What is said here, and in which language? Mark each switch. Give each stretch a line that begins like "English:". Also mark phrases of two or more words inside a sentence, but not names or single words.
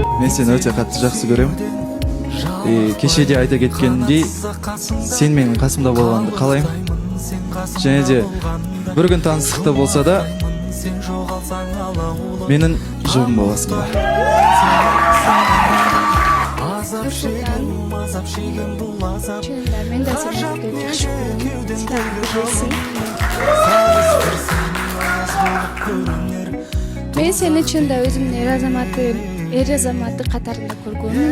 Kyrgyz: сени өтө катты жакшы көрөм. Кечеде айта кеткендей, сен менин касымда болгонду каалайм.
Kazakh: Және де бір күн
Kyrgyz: таныстыкта болса да, менин жолум боласың ба?
Kazakh: Мен де сені жақсы көремін. Мен сені
Kyrgyz: чында өзімнің эр азаматы қатарында көргөнмүн.